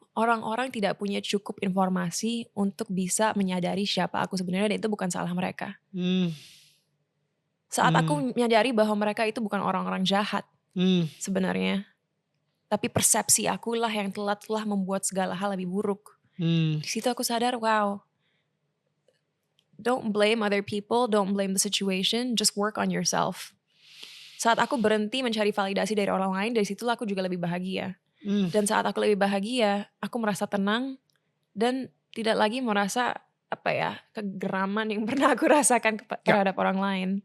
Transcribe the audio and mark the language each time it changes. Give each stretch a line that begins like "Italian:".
Indonesian: Orang-orang tidak punya cukup informasi untuk bisa menyadari siapa aku sebenarnya, dan itu bukan salah mereka. Saat aku menyadari bahwa mereka itu bukan orang-orang jahat sebenarnya, tapi persepsi akulah yang telah membuat segala hal lebih buruk. Di situ aku sadar,
English: wow, don't blame other people, don't blame the situation, just work on yourself.
Indonesian: Saat aku berhenti mencari validasi dari orang lain, dari situlah aku juga lebih bahagia. Dan saat aku lebih bahagia, aku merasa tenang dan tidak lagi merasa kegeraman yang pernah aku rasakan terhadap orang lain.